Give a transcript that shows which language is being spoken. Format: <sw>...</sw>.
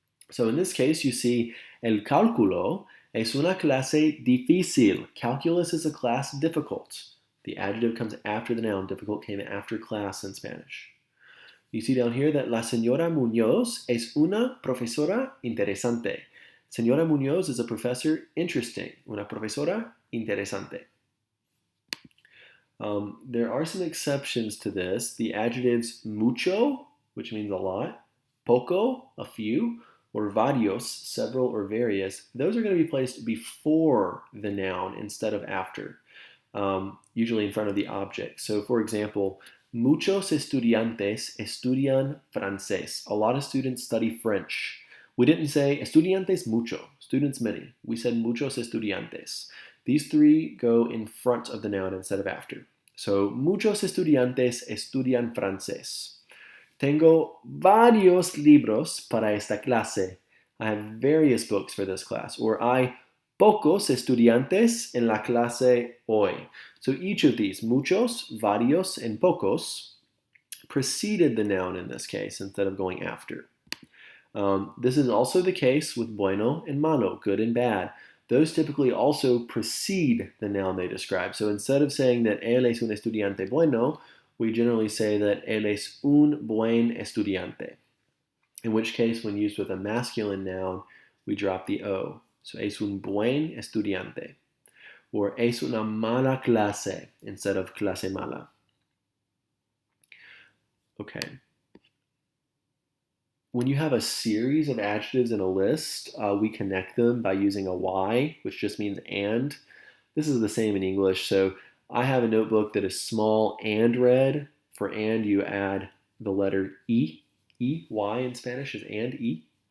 <en>So in this case, you see</en> <es>el cálculo es una clase difícil.</es> <en>Calculus is a class difficult. The adjective comes after the noun. Difficult came after class in Spanish. You see down here that</en> <es>la señora Muñoz es una profesora interesante.</es> <en>Señora Muñoz is a professor interesting.</en> <es>Una profesora interesante.</es> <en>There are some exceptions to this. The adjectives mucho, which means a lot, poco, a few, or varios, several or various, those are going to be placed before the noun instead of after, usually in front of the object. So for example,</en> <es>muchos estudiantes estudian francés.</es> <en>A lot of students study French. We didn't say estudiantes mucho, students many. We said muchos estudiantes. These three go in front of the noun instead of after.</en> <es>So, muchos estudiantes estudian francés. Tengo varios libros para esta clase.</es> <en>I have various books for this class.</en> <es>Or hay pocos estudiantes en la clase hoy.</es> <en>So each of these, muchos, varios, and pocos, preceded the noun in this case instead of going after. This is also the case with bueno and malo, good and bad. Those typically also precede the noun they describe. So instead of saying that</en> <es>él es un estudiante bueno,</es> <en>we generally say that</en> <es>él es un buen estudiante,</es> <en>in which case when used with a masculine noun, we drop the O.</en> <es>So es un buen estudiante. Or es una mala clase</es> <en>instead of</en> <es>clase mala.</es> <en>Okay. When you have a series of adjectives in a list, we connect them by using a Y, which just means and. This is the same in English. So I have a notebook that is small and red. For and, you add the letter E. E, Y in Spanish is and, E.</en>